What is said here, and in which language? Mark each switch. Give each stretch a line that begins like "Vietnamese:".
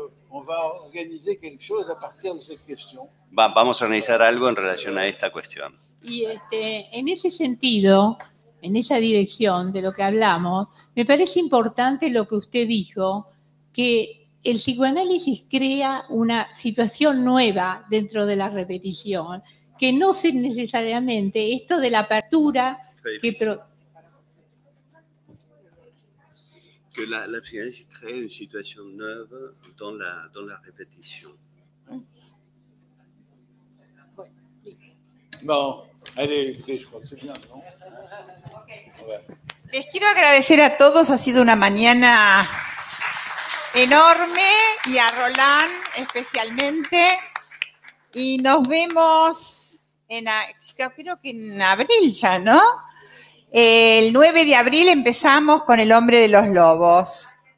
French: on va organiser quelque chose à partir de cette question.
Spanish: Vamos a organizar algo en relación a esta cuestión. Y en ese sentido, en esa dirección de lo que hablamos, me parece importante lo que usted dijo, que el psicoanálisis crea una situación nueva dentro de la repetición, que no es necesariamente esto de la apertura que
French: Que la psychanalyse crée une situation neuve dans la répétition. Bon, allez, écoutez, je crois que c'est bien, non? Ouais.
Spanish: Les quiero agradecer a todos, ha sido una mañana enorme y a Roland especialmente. Y nos vemos creo que en abril ya, ¿no? El 9 de abril empezamos con El hombre de los lobos.